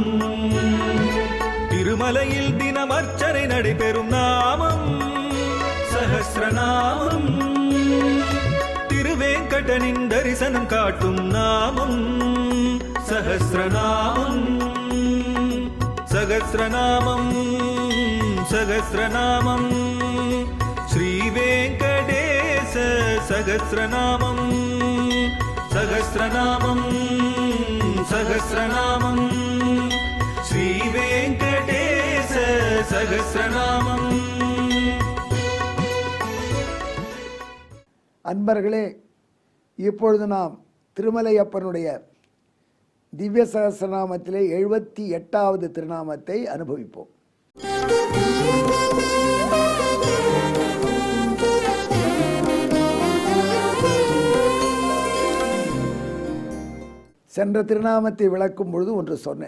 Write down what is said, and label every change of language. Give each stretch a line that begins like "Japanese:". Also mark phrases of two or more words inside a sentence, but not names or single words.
Tamil: திருமலையில் தினம் அர்ச்சனை நடைபெறும் நாமம் சஹஸ்ரநாமம். திருவேங்கடனின் தரிசனம் காட்டும் நாமம் சஹஸ்ரநாமம்.
Sanskrit: सहस्रनामं सहस्रनामं श्रीवेङ्कटेश सहस्रनामं सहस्रनामं सहस्रनामं श्रीवेङ्कटेश सहस्रनामं।
Tamil: அன்பர்களே, இப்பொழுது நாம் திருமலையப்பனுடைய திவ்ய சகஸ்ரநாமத்திலே 78வது திருநாமத்தை அனுபவிப்போம். சென்ற திருநாமத்தை விளக்கும் பொழுது ஒன்று சொன்னேன்.